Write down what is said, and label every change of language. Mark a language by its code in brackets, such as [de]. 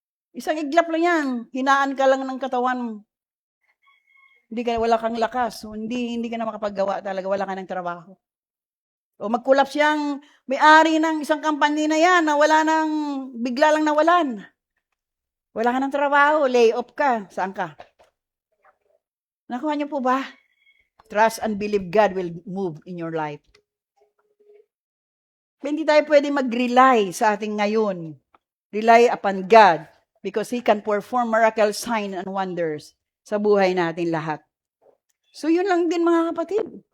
[tl] Isang iglap lang yan. Hinaan ka lang ng katawan. Wala kang lakas. Hindi ka na makapaggawa talaga. Wala ka ng trabaho. O mag-collapse siyang may-ari ng isang company na yan na bigla lang nawalan. Wala ka ng trabaho, lay off ka. Saan ka? Nakuha niyo po ba? [en] Trust and believe God will move in your life. [tl] Hindi tayo pwede mag-rely sa ating ngayon. [en] Rely upon God because He can perform miracle, sign, and wonders [tl] sa buhay natin lahat. So yun lang din mga kapatid.